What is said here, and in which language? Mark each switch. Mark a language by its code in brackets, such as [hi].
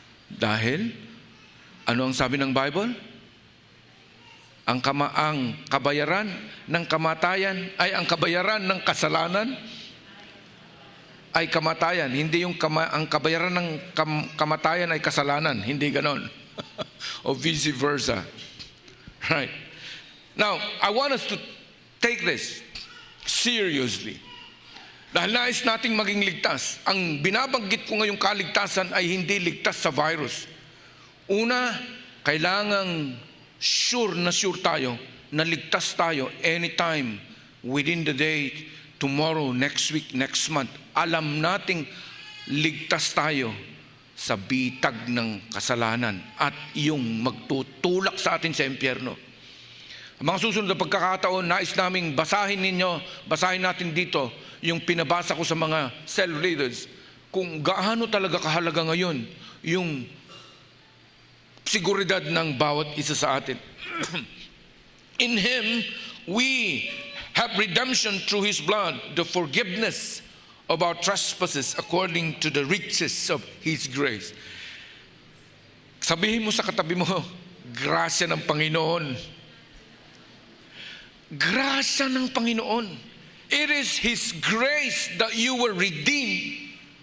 [tl] Dahil, ano ang sabi ng Bible? Ang kabayaran ng kamatayan ay ang kabayaran ng kasalanan ay kamatayan. Hindi yung ang kabayaran ng kamatayan ay kasalanan. Hindi ganon. O vice versa. Right. [en] Now, I want us to take this seriously. [tl] Dahil nais nating maging ligtas. Ang binabanggit ko ngayong kaligtasan ay hindi ligtas sa virus. Una, kailangang [en] sure [tl] tayo na ligtas tayo [en] anytime, within the day, tomorrow, next week, next month. [tl] Alam nating ligtas tayo sa bitag ng kasalanan at yung magtutulak sa atin sa impyerno. Ang mga susunod na pagkakataon, nais naming basahin natin dito yung pinabasa ko sa mga cell readers, kung gaano talaga kahalaga ngayon yung seguridad ng bawat isa sa atin. [en] In Him, we have redemption through His blood, the forgiveness of our trespasses according to the riches of His grace. [tl] Sabihin mo sa katabi mo, grasya ng Panginoon. Grasya ng Panginoon. [en] It is His grace that you were redeemed.